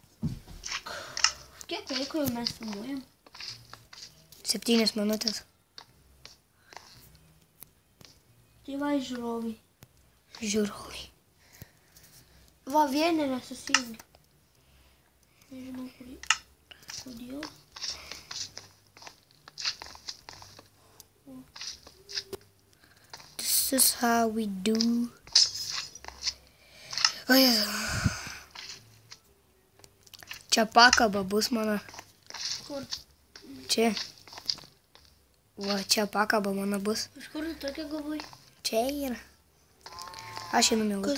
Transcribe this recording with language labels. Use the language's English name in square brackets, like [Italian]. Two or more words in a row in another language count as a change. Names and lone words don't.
[Lithuanian] Kiek laiko jau mes filmuojam? 7 minutės. Tai va, žiūrovai. Žiūrovai. Va, vieni nesusijungi. Nežinau, kodėl. [English] This is how we do. [Lithuanian] O, Jėzu. Čia pakaba bus mano. Kur? Čia. Va, čia pakaba mano bus. Iš kur tu tokia galvoj? Čia yra. Aš einu mėgoti.